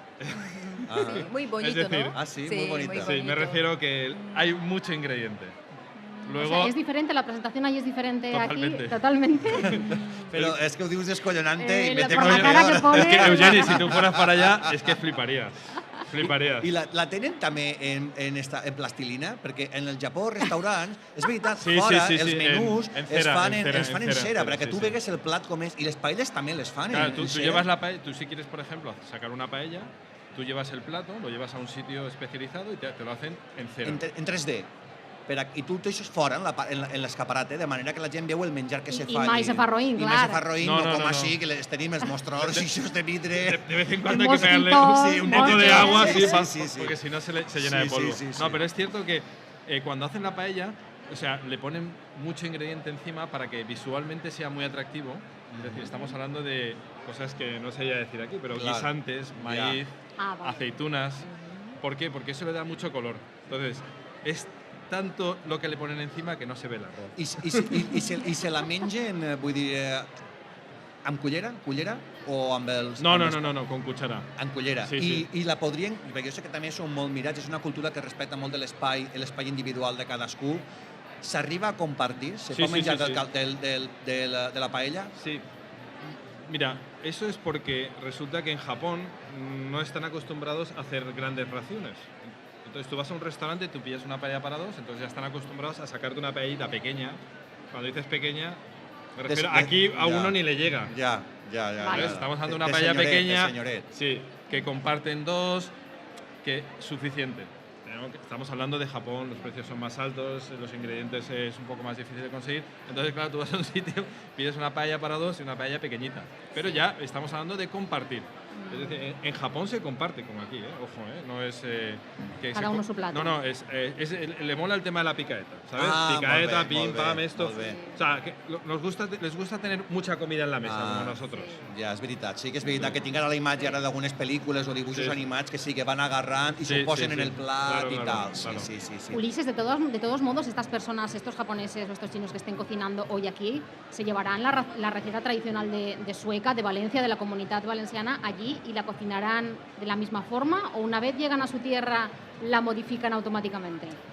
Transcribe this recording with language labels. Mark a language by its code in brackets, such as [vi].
[es] Sí, muy bonito, es decir, ¿no? Sí, muy bonito. Sí, me refiero que hay mucho ingrediente. Luego, o sea, es diferente, la presentación ahí es diferente totalmente. Aquí, totalmente. Pero es que ho dius descollonante y me tengo la cara que pone, es que, Eugeni, si tú fueras para allá, es que fliparías. [ca] I la tenen també en plastilina? Perquè en el Japó, restaurants, és veritat, fora els menús es fan en cera, [es] para que tú veas [ca] el plat com és. I les paelles també les fan [es] claro, [ca] en [es] tú [ca] cera. [es] Llevas la paella, tú si quieres, por ejemplo, sacar una paella, tú llevas el plato, lo llevas a un sitio especializado y te lo hacen en cera. En 3D. [ca] I tu ho deixes fora en l'escaparat, de manera que la gent veu el menjar que se fa. I mai se fa roïn, clar. I mai se fa roïn, no com així, que les tenim els mostradors eixos de vidre. [es] De vez en cuando hay que pegarle un poco de agua, porque si no se llena de polvo. No, pero es cierto que cuando hacen la paella, o sea, le ponen mucho ingrediente encima para que visualmente sea muy atractivo. Es decir, estamos hablando de cosas que no sé ya decir aquí, pero guisantes, maíz, aceitunas. ¿Por qué? Porque eso le da mucho color. Entonces, es tanto lo que le ponen encima que no se ve l'arròs. [ca] I se la mengen, vull dir, amb cullera o amb els... [es] No, con cuchara. [ca] Amb cullera. Sí. I la podrien, perquè jo sé que també són molt mirats, és una cultura que respecta molt de l'espai individual de cadascú. ¿S'arriba a compartir? ¿Se puede menjar de la paella? Sí. [es] Mira, eso es porque resulta que en Japón no están acostumbrados a hacer grandes raciones. Entonces tú vas a un restaurante, tú pillas una paella para dos, entonces ya están acostumbrados a sacarte una paellita pequeña. Cuando dices pequeña, me refiero, aquí a uno ni le llega. Ya. Estamos hablando de una paella pequeña, sí, que comparten dos, que es suficiente. Estamos hablando de Japón, los precios son más altos, los ingredientes es un poco más difícil de conseguir. Entonces, claro, tú vas a un sitio, pides una paella para dos y una paella pequeñita. Pero ya estamos hablando de compartir. Es decir, en Japón se comparte, como aquí, ojo, no es... que cada uno su plato. No, le mola el tema de la picaeta, ¿sabes? Picaeta, pim, pam, esto... O sea, que les gusta tener mucha comida en la mesa, como nosotros. [ca] Ja, és veritat. Sí que és veritat que tinguin a la imatge ara d'algunes pel·lícules o dibuixos animats que sí que van agarrant i s'ho posen en el plat y tal. [es] Sí. Ulises, de todos modos, estas personas, estos japoneses o estos chinos que estén cocinando hoy aquí, se llevarán la receta tradicional de Sueca, de Valencia, de la comunidad valenciana, allí y la cocinarán de la misma forma, o una vez llegan a su tierra la modifican automáticamente.